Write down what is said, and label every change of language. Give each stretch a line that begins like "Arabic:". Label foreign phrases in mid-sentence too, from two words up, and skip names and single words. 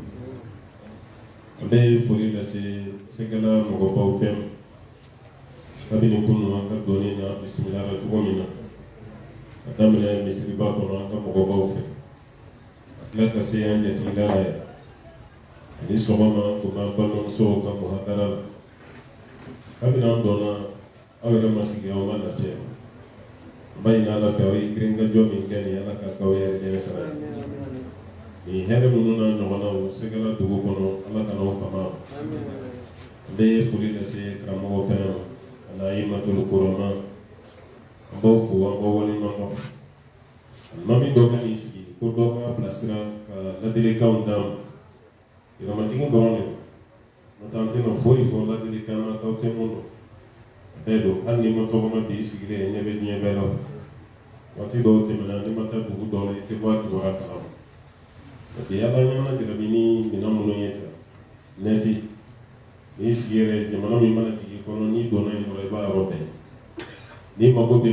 Bambara: an bɛ foli lase sɛgɛla mɔgɔbaw bɛɛ ma kabini kunu an ka dɔɔni na bisimilara cogo min na ka daminɛ misiriba kɔnɔ an ka mɔgɔbaw fɛ ka tila ka se an jatigila ye ni sɔgɔma tun b'an balimamusow ka muhadara la kabini an dɔnna aw yɛrɛ ma sigi aw ma lafiya an b'a ɲini ala fɛ aw ye girinkajɔ min kɛ nin ala ka k'aw yɛrɛ ɲɛ sara nin hɛrɛ minnu n'a ɲɔgɔnnaw sɛgɛla dugu kɔnɔ ala ka n'aw fama an bɛ foli lase karamɔgɔ fɛnɛ ma ana yi matulu kurama an b'aw fo an b'aw waleɲuman dɔn alimami dɔ ka n'i sigi ko dɔ ka bilasira ka ladilikanw d'a ma Iramatigi dɔrɔn de n'o tɛ an tɛna foyi fɔ ladilikan na k'aw tɛ mun dɔn bɛɛ don hali n'i ma tɔgɔma bi i sigilen ɲɛ bɛ diɲɛ bɛɛ la waati dɔw tɛmɛna n'i ma taa dugu dɔw la i tɛ bɔ a kibaruya kalama
French: parce que
Bambara: ala ɲɔgɔnna jarabi ni minɛn minnu ye tan nɛti n'i sigi yɛrɛ jamana min mana jigin kɔnɔ n'i donna yen dɔrɔn i b'a yɔrɔ bɛɛ n'i mago bɛ